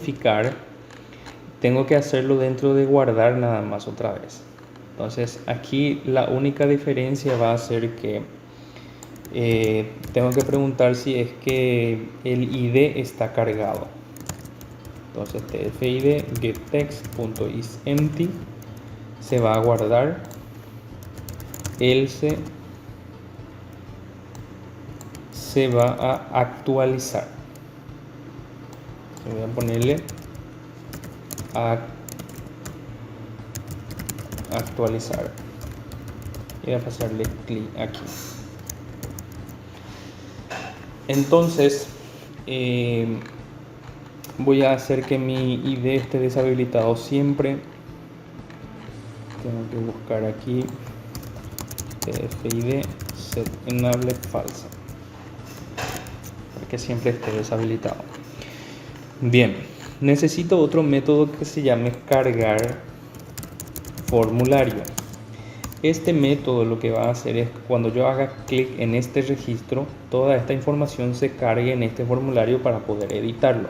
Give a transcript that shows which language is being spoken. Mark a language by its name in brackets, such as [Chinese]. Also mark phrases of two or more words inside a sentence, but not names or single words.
[Spanish] Ahora, para modificar tengo que hacerlo dentro de guardar nada más otra vez. Entonces aquí la única diferencia va a ser que tengo que preguntar si es que el ID está cargado. Entonces tfid getText.isEmpty se va a guardar, else se va a actualizar. Voy a ponerle actualizar y voy a pasarle clic aquí. Entonces voy a hacer que mi ID esté deshabilitado siempre. Tengo que buscar aquí tfid set enable false para que siempre esté deshabilitado. Bien, necesito otro método que se llame cargar formulario. Este método lo que va a hacer es que cuando yo haga clic en este registro, toda esta información se cargue en este formulario para poder editarlo.